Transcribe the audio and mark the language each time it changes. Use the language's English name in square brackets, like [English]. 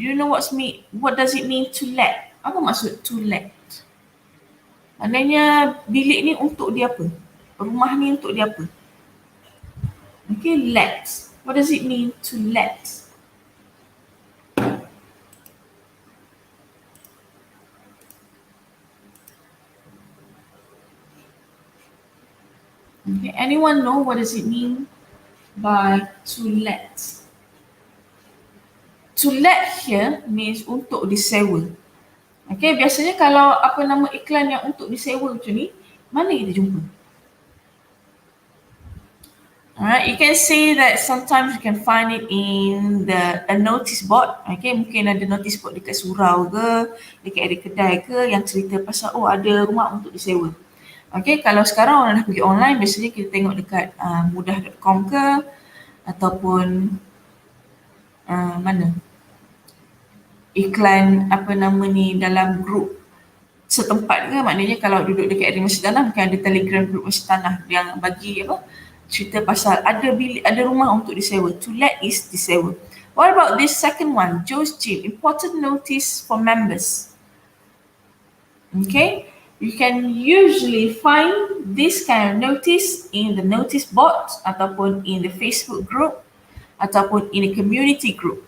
[English] Do you know what does it mean to let? [Malay] Apa maksud to let? Maknanya bilik ni untuk dia apa? Rumah ni untuk dia apa? Okay, let. [English] What does it mean to let? Okay, anyone know what does it mean by to let? To let here means [Malay] untuk disewa. Okay, biasanya kalau iklan yang untuk disewa macam ni, mana kita jumpa? [English] Alright, you can see that sometimes you can find it in a notice board. [Malay] Okay, mungkin ada notice board dekat surau ke, dekat ada kedai ke yang cerita pasal ada rumah untuk disewa. Okay, kalau sekarang orang dah pergi online, biasanya kita tengok dekat mudah.com ke ataupun mana? Iklan dalam grup setempat ke, maknanya kalau duduk dekat area Masjid Tanah, mungkin ada Telegram grup Masjid Tanah yang bagi cerita pasal ada rumah untuk disewa. [English] To let is disewa. What about this second one? Joe's Gym. Important notice for members. Okay, you can usually find this kind of notice in the notice board ataupun in the Facebook group ataupun in a community group.